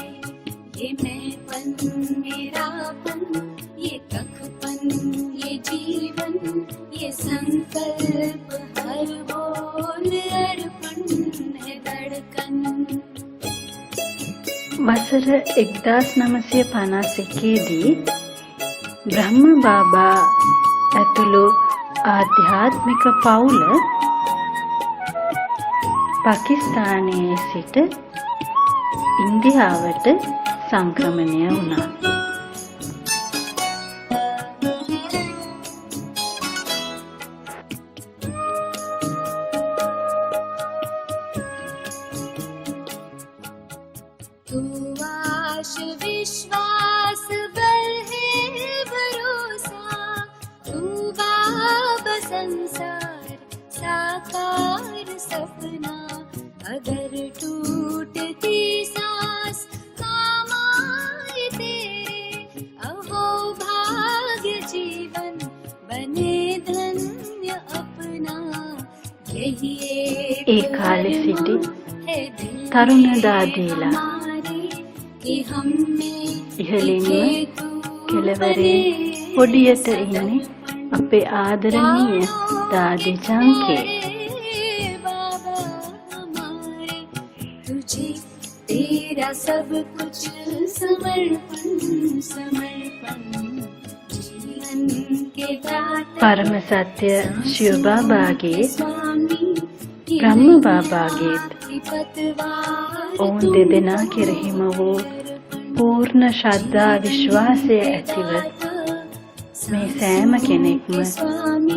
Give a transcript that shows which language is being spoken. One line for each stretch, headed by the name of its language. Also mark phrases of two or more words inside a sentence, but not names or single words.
Hindi: ये मैंपन मेरापन, ये कखपन, ये जीवन, ये संकल्प हर बोल अर्पण है धड़कन.
Sinhala: වසර 1951 දී බ්‍රහ්ම බාබා ඇතුළු ආධ්‍යාත්මික පවුල පාකිස්තානයේ සිට ඉන්දියාවට සංක්‍රමණය වුණා.
Hindi: तू आश विश्वास बल है भरोसा, तू बाबा संसार साकार सपना, अगर टूटती सांस काम आए तेरे, अवो भाग्य जीवन बने धन्य अपना. यही
Sinhala: ඒ කාලේ සිටි තරුණ දාදීලා ඉහළින්ම කෙළවරේ පොඩියට ඉන්නේ අපේ ආදරණීය දාදි චංකේ.
Hindi: बाबा हमारे तुझे तेरा सब कुछ समर्पण समर्पण जीवन के दाता
Sinhala: පරම සත්‍ය ශිව බාබාගේ
Hindi: स्वामी
Sinhala: බ්‍රහ්ම බාබාගේත්
Hindi: पतवार
Sinhala: ඔවුන් දෙදෙනා කෙරෙහිම වූ පූර්ණ ශ්‍රද්ධා විශ්වාසය ඇතිව මේ සෑම කෙනෙක්ම
Hindi: स्वामी